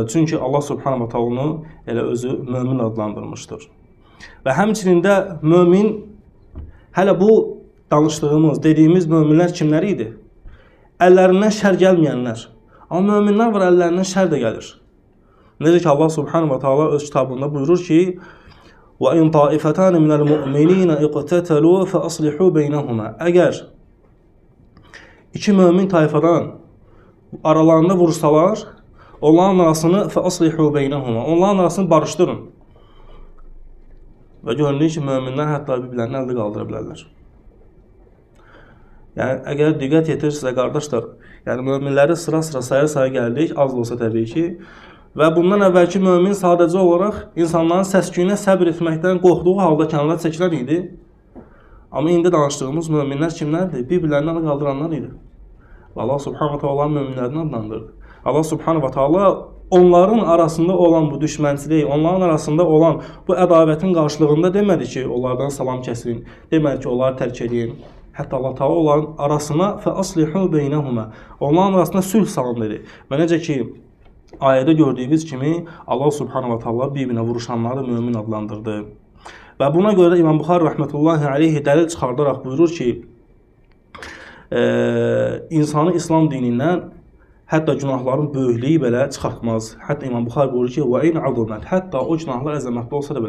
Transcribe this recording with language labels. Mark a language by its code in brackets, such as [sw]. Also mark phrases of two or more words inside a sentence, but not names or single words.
[az] Çünki Allah [ar] سبحانه وتعالى [az] elə özü mömin adlandırmışdır. Və həmçinin də mömin, hələ bu danışdığımız, dediyimiz möminlər kimləri idi? Əllərindən şər gəlməyənlər. Amma möminlər var, əllərindən şər də gəlir. Necə ki, Allah [ar] سبحانه وتعالى [az] öz kitabında buyurur ki, [ar] وَاِنْ طَائِفَتَانِ مِنَ الْمُؤْمِنِينَ اِقْتَتَلُوا فَأَصْلِحُوا بَيْنَهُمَا. [az] Əgər iki mömin tayfadan aralarında vursalar, onların arasını [ar] فَأَصْلِحُوا بَيْنَهُمَا. [az] Onların arasını barışdırın. Və görünür ki, möminlər hətta bir-birlərini əldə qaldıra bilərlər. Yəni, əgər diqqət yetirirsə, qardaşlar, yəni möminləri sıra-sıra saya-saya gəldik, az da olsa təbii ki, və bundan əvvəlki mömin sadəcə olaraq insanların səs-küyünə səbr etməkdən qorxduğu halda kənara çəkilən idi. Amma indi danışdığımız möminlər kimlərdir? Bir-birlərini əldə qaldıranlar idi. Allah [ar] سبحانه وتعالى [az] möminlərini adlandırdı. Allah [ar] سبحانه وتعالى [az] onların arasında olan bu düşmənçiliyi, onların arasında olan bu ədabətin qarşılığında demədi ki, onlardan salam kəsin, demədi ki, onları tərk edin. Hətta Allah Taala onların arasına [ar] فأصلحوا بينهما, [az] onların arasında sülh salın dedi. Və necə ki, ayədə gördüyümüz kimi Allah [ar] سبحانه وتعالى [az] bir-birinə vuruşanları mömin adlandırdı. Və buna görə də İmam Buxari [ar] رحمة الله عليه [az] dəlil çıxardaraq buyurur ki, insanı İslam dinindən hətta günahların böyüklüyü belə çıxartmaz. Hətta İmam Buxari buyurur ki, [ar] وإن عظمت, [az] hətta o günahlar əzəmətli olsa da belə.